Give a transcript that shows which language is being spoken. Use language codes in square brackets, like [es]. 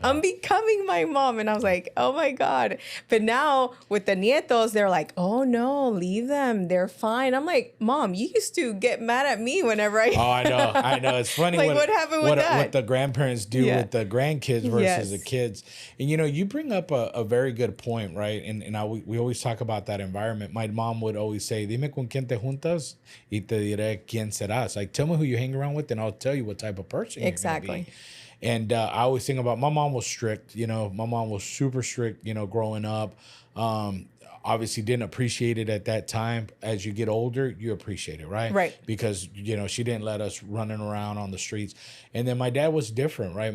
[en] I'm becoming my mom. And I was like, oh my God. But now with the nietos, they're like, oh no, leave them. They're fine. I'm like, Mom, you used to get mad at me whenever I... Oh, I know. It's funny what happened with that? What the grandparents do with the grandkids versus the kids. And you bring up a very good point, right? And we always talk about that environment. My mom would always say, [es] dime con quién te juntas y te diré quién serás. [en] Like, tell me who you hang around with and I'll tell you what type of person you're gonna be. And I always think about, my mom was strict, my mom was super strict, growing up. Obviously didn't appreciate it at that time. As you get older, you appreciate it, right? Right. Because, she didn't let us running around on the streets. And then my dad was different, right?